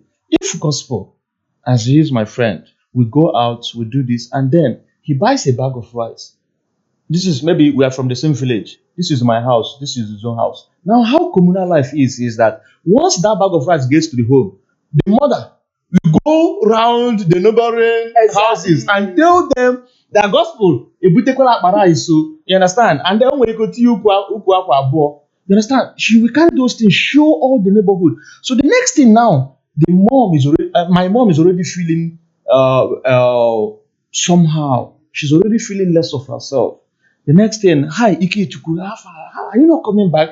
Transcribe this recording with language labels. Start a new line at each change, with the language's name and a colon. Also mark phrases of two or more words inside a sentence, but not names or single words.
English: If gospel, as he is my friend, we go out, we do this, and then he buys a bag of rice. This is maybe we are from the same village. This is my house. This is his own house. Now, how communal life is that once that bag of rice gets to the home, the mother will go round the neighboring houses and tell them that gospel
Igbo: ebutekwala akpara iso.
English: You understand? And then when you go to
Igbo: ukwu akwa abụọ,
English: you understand? She will carry those things, show all the neighborhood. So the next thing now, my mom is already feeling somehow. She's already feeling less of herself. The next thing, hi, Ike Chukwu, are you not coming back?